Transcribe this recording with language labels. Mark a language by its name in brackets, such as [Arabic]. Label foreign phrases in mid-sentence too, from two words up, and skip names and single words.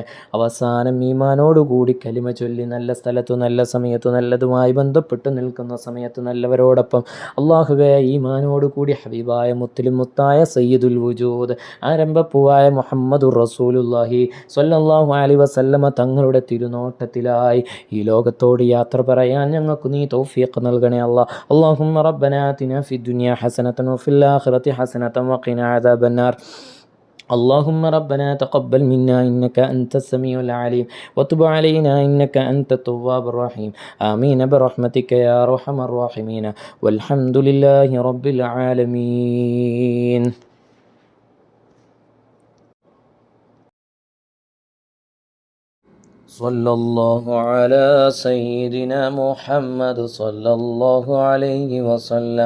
[Malayalam] അവസാനം ഈമാനോടുകൂടി കലിമ ചൊല്ലി നല്ല സ്ഥലത്തു നല്ല സമയത്തു നല്ലതുമായി ബന്ധപ്പെട്ട് നിൽക്കുന്ന സമയത്ത് നല്ലവരോടൊപ്പം അള്ളാഹുവേ ഈമാനോടുകൂടി ഹബീബായ മുത്തിലും മുത്തായ [Arabic] سيد الوجود [Malayalam] ആരംഭപ്പൂവായ [Arabic] محمد رسول الله صلى الله عليه وسلم [Malayalam] തങ്ങളുടെ തിരുനോട്ടത്തിലായി ഈ ലോകത്തോട് യാത്ര പറയാൻ ഞങ്ങൾക്ക് നീ തൗഫീഖ് നൽകണേ അല്ലാ. [Arabic] اللهم ربنا آتنا في الدنيا حسنة وفي الآخرة حسنة وقنا عذاب النار. اللهم ربنا تقبل منا إنك أنت السميع العليم وتب علينا إنك أنت التواب الرحيم. آمين برحمتك يا أرحم الراحمين والحمد لله رب العالمين. صلى الله على سيدنا محمد صلى الله عليه وسلم.